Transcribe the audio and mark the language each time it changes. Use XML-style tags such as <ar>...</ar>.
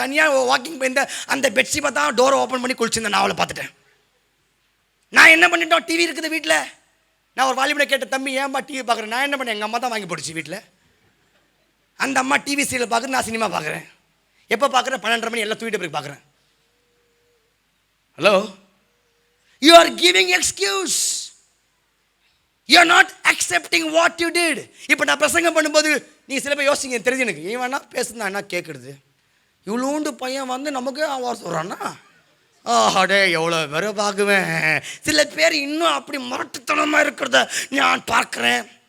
<ta>தனியாக வாக்கிங் போயிருந்தேன், அந்த பெட்ஷீட்டை தான் டோரை ஓப்பன் பண்ணி குளிச்சிருந்தேன், நான் அவளை பார்த்துட்டேன். நான் என்ன பண்ணிட்டோம்? டிவி இருக்குது வீட்டில். நான் ஒரு வாலிபனை கேட்ட, தம்பி ஏன்பா டிவி பார்க்குறேன்? நான் என்ன பண்ணேன்? எங்கள் அம்மா தான் வாங்கி போட்டுச்சு வீட்டில். அந்த அம்மா டிவி சீரியல் பார்க்குறது, நான் சினிமா பார்க்குறேன். எப்போ பார்க்குறேன்? 12:30 மணி, எல்லாம் தூக்கிட்டு போய் பார்க்குறேன்.</ta> <en>Hello, you are giving excuse, you are not accepting what you did.</en> <ta>இப்போ நான் பிரசங்கம் பண்ணும்போது நீங்கள் சில பேர் யோசிங்க, தெரிஞ்சு எனக்கு இவனா பேசுனா என்ன கேட்குறது, இவ்வளோண்டு பையன் வந்து நமக்கு ஆவார் சொல்கிறான்னா, ஆடே எவ்வளோ பேரை பார்க்குவேன். சில பேர் இன்னும் அப்படி முரட்டுத்தனமாக இருக்கிறத நான் பார்க்குறேன்.</ta>